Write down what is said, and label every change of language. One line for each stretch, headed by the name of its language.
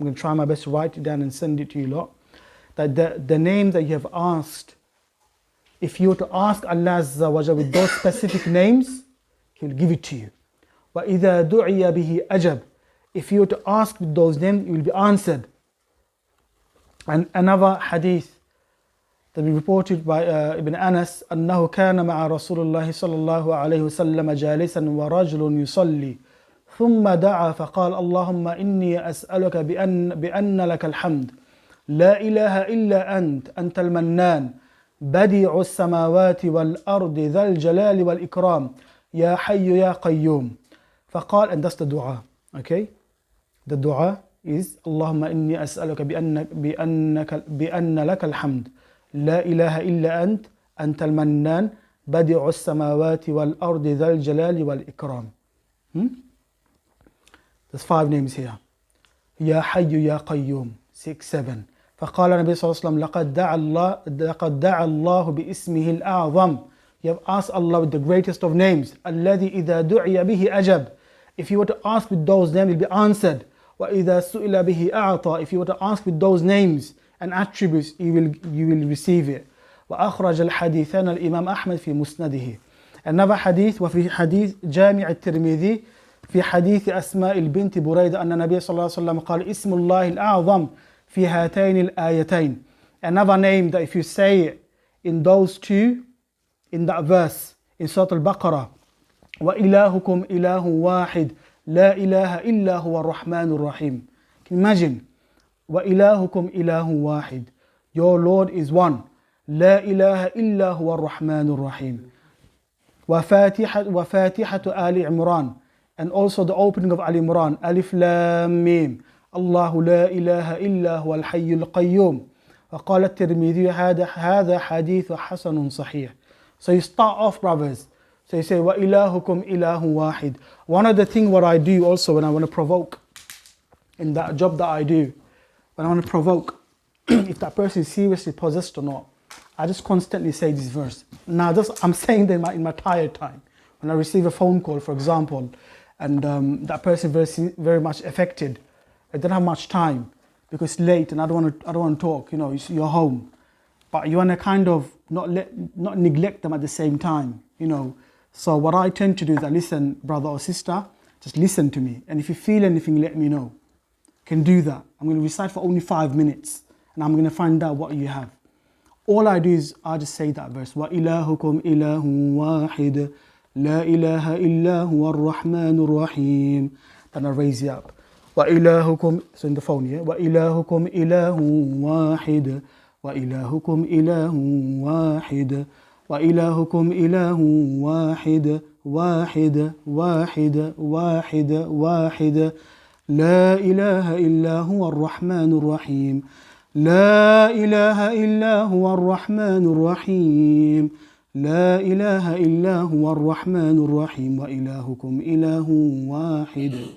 English: I'm going to try my best to write it down and send it to you lot. That the name that you have asked, if you were to ask Allah Azza wa Jalla with those specific names, He'll give it to you.
Arabic: وَإِذَا دُعِيَ بِهِ أَجَبْ.
English: If you were to ask with those names, you will be answered. And another hadith that we reported by Ibn Anas,
Arabic: أنه كان مع رسول الله صلى الله عليه وسلم جالسا ورجل يصلي ثم دعا فقال اللهم إني أسألك بأن لك الحمد لا إله إلا أنت المنان بديع السماوات والأرض ذا الجلال والإكرام يا حي يا قيوم. فقال,
English: and that's the dua. Okay, the dua is
Arabic: اللهم إني أسألك بأن لك الحمد لا إله إلا أنت المنان بديع السماوات والأرض ذا الجلال والإكرام.
English: There's 5 names here.
Arabic: يا حي يا قيوم.
English: 6, 7.
Arabic: فقال النبي صلى الله عليه وسلم لقد دعا الله باسمه الأعظم.
English: You have asked Allah with the greatest of names.
Arabic: الذي إذا دعي به أجب.
English: If you were to ask with those names, it will be answered.
Arabic: وَإِذَا سُئِلَ بِهِ أَعْطَى.
English: If you were to ask with those names and attributes, you will receive it.
Arabic: وأخرج الحديثان الإمام أحمد في مسنده.
English: Another hadith,
Arabic: وفي حديث جامع الترمذي في حديث أسماء البنت بريدة أن النبي صلى الله عليه وسلم قال اسم الله الأعظم في هاتين الآيتين.
English: Another name that if you say it in those two, in that verse, in Surah Al-Baqarah,
Arabic: وَإِلَهُكُمْ إِلَهٌ وَاحِدٌ لَا إِلَهَ إِلَّا هُوَ الرَّحْمَنُ الرَّحِيمُ.
English: Can you imagine?
Arabic: وَإِلَهُكُمْ إِلَهٌ وَاحِدٌ.
English: Your Lord is one.
Arabic: لا إله إلا هو الرحمن الرحيم. وفاتحة آل عمران.
English: And also the opening of Al Imran.
Arabic: ألف لام ميم. الله لا إله إلا هو الحي القيوم. وقال الترمذي هذا حديث حسن صحيح.
English: So you start off, brothers. So you say
Arabic: وَإِلَهُكُمْ إِلَهٌ وَاحِدٌ.
English: One of the things what I do also when I want to provoke, in that job that I do, when I want to provoke, if that person is seriously possessed or not, I just constantly say this verse. Now I'm saying that in my tired time. When I receive a phone call, for example, and that person is very much affected, I don't have much time because it's late and I don't want to talk. You know, you're home, but you want to kind of not neglect them at the same time. You know, so what I tend to do is I listen, brother or sister, just listen to me, and if you feel anything, let me know. Can do that. I'm going to recite for only 5 minutes, and I'm going to find out what you have. All I do is I just say that verse.
Arabic: وَإِلَهُكُمْ إِلَهٌ وَاحِدٌ لَا إِلَهَ إِلَّا هُوَ الرَّحْمَنُ الرَّحِيمُ.
English: Then I raise it up.
Arabic: وَإِلَهُكُمْ,
English: so in the phone, yeah.
Arabic: وَإِلَهُكُمْ إِلَهٌ وَاحِدٌ وَإِلَهُكُمْ إِلَهٌ وَاحِدٌ وَإِلَهُكُمْ إِلَهٌ وَاحِدٌ واحد واحد واحد واحد لا إله إلا هو الرحمن الرحيم لا إله إلا هو الرحمن الرحيم لا إله إلا هو الرحمن الرحيم وإلهكم إله واحد.